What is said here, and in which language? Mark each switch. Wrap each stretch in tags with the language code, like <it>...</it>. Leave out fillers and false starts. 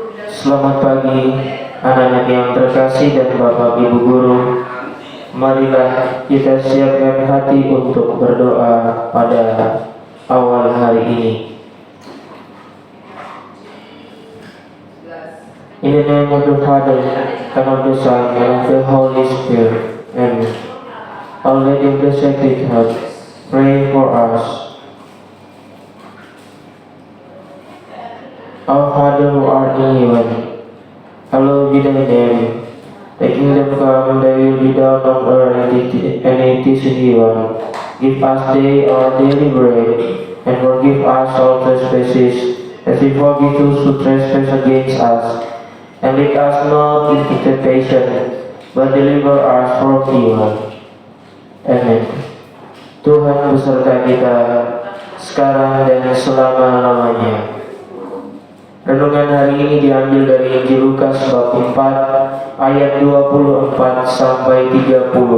<id>Selamat pagi, anak-anak yang terkasih dan Bapak Ibu Guru. Marilah kita siapkan hati untuk berdoa pada awal hari ini.</id> <en>In the name of the Father, and of the Son, and of the Holy Spirit. Amen. Our Lady of the Sacred Heart, pray for us. Our Father who art in heaven, hallowed be thy name. Thy kingdom come, thy will be done on earth and it is in heaven. Give us today our daily bread, and forgive us our trespasses, as we forgive those who trespass against us. And lead us not into temptation, but deliver us from evil. Amen.</en> <id>Tuhan beserta kita, sekarang dan selama-lamanya. Renungan hari ini diambil dari Injil Lukas bab 4 ayat 24 sampai 30.</id>